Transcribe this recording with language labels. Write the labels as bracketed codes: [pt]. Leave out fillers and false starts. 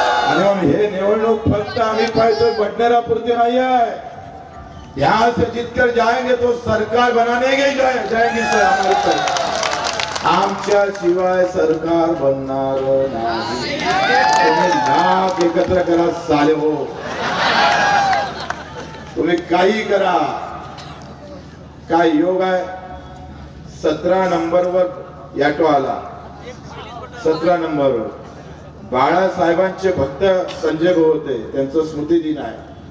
[mr] आणि हे निवडणूक फक्त आम्ही पाहतोय बडनेरापुरती नाही आहे. [hi] यहाँ से जीतकर जाएंगे तो सरकार बनाने के जाएंगे सर. [mr] हमारे आमच्या शिवाय सरकार बनणार नाही. तुम्ही लाख एकत्र करा साले हो, तुम्ही काही करा. काय योग आहे. 17 नंबरवर याटो आला. 17 नंबरवर बाळासाहेबांचे भक्त संजय भाऊ होते, त्यांचं स्मृती दिन आहे.